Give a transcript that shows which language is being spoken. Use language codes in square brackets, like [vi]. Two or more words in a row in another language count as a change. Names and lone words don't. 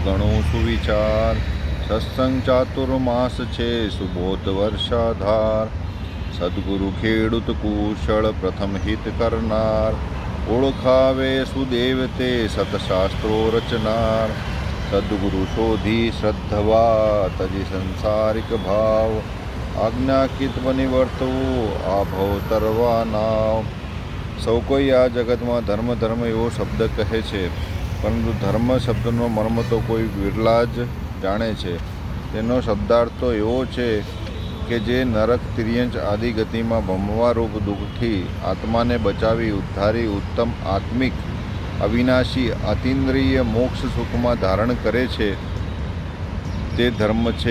[gu] ગણુ સુવિચાર સત્સંગ ચાતુર્માસ છે સુબોધ વર્ષાધાર સદ્ગુરુ ખેડૂત કુશળ પ્રથમ હિત કરનાર ઓળખાવે સુદેવ તે સતશાસ્ત્રો રચનાર સદ્ગુરુ શોધી શ્રદ્ધવા તજી સંસારિક ભાવ આજ્ઞાકિત બની વર્તવું આ ભવ તરવા નાવ। સૌ કોઈ આ જગતમાં ધર્મ ધર્મ એવો શબ્દ કહે છે, પરંતુ ધર્મ શબ્દનો મર્મ તો કોઈ વિરલા જ જાણે છે। તેનો શબ્દાર્થ તો એવો છે કે જે નરક તિર્યંચ આદિ ગતિમાં ભમવારૂપ દુઃખથી આત્માને બચાવી ઉદ્ધારી ઉત્તમ આત્મિક અવિનાશી અતિન્દ્રિય મોક્ષ સુખમાં ધારણ કરે છે તે ધર્મ છે।